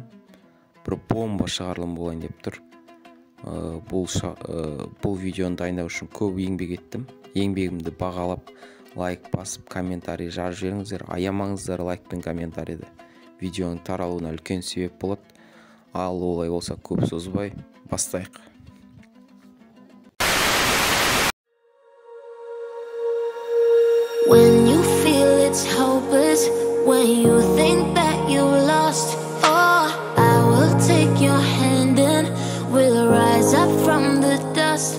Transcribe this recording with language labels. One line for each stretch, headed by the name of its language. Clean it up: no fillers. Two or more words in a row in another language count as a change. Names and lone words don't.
Kazakh: Бір бомба шығарылым болайын деп тұр. Бұл видеоны дайындау үшін көп еңбек еттім. Еңбегімді бағалап, лайк басып, комментарий жазып жіберіңіздер. Аямаңыздар лайк пен комментарийді. Видеоның таралуына үлкен себеп болады. Ал олай болса көп созбай бастайық.
English: When you feel it's hopeless, when you think that you lost, oh, I will take your hand and we'll rise up from the dust.